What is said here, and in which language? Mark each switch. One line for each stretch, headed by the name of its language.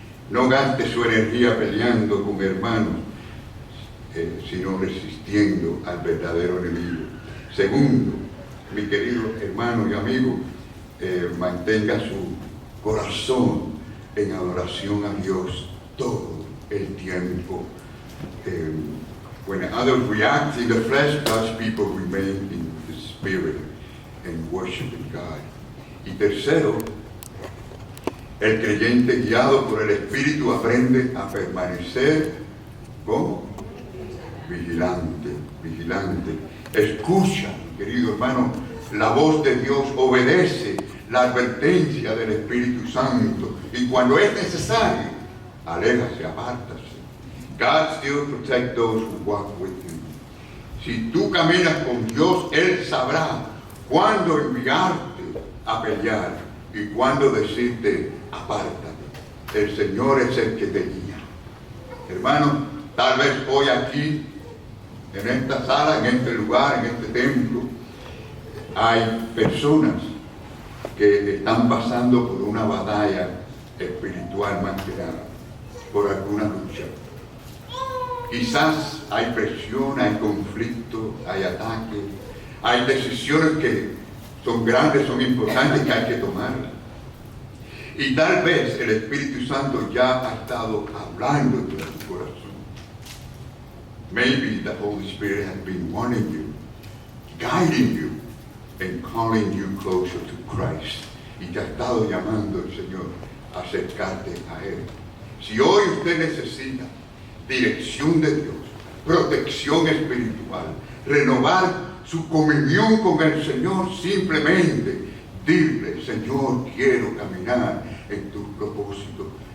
Spanish: No gaste su energía peleando con hermanos, sino resistiendo al verdadero enemigo. Segundo, mi querido hermano y amigo, mantenga su corazón en adoración a Dios todo el tiempo.
English: When others react in the flesh, God's people remain in the spirit and worshiping God.
Spanish: Y tercero, el creyente guiado por el Espíritu aprende a permanecer como vigilante, vigilante. Escucha, querido hermano, la voz de Dios, obedece la advertencia del Espíritu Santo y cuando es necesario, aléjase, apártase.
English: God still protects those who walk with him.
Spanish: Si tú caminas con Dios, Él sabrá cuándo enviarte a pelear y cuándo decirte, apártate. El Señor es el que te guía. Hermano, tal vez hoy aquí, en esta sala, en este lugar, en este templo, hay personas que están pasando por una batalla espiritual más que nada, por alguna lucha. Quizás hay presión, hay conflicto, hay ataque, hay decisiones que son grandes, son importantes, que hay que tomar. Y tal vez el Espíritu Santo ya ha estado hablando de tu corazón.
English: Maybe the Holy Spirit has been warning you, guiding you, and calling you closer to Christ.
Spanish: Y te ha estado llamando el Señor a acercarte a Él. Si hoy usted necesita dirección de Dios, protección espiritual, renovar su comunión con el Señor, simplemente dile, Señor, quiero caminar en tus propósitos.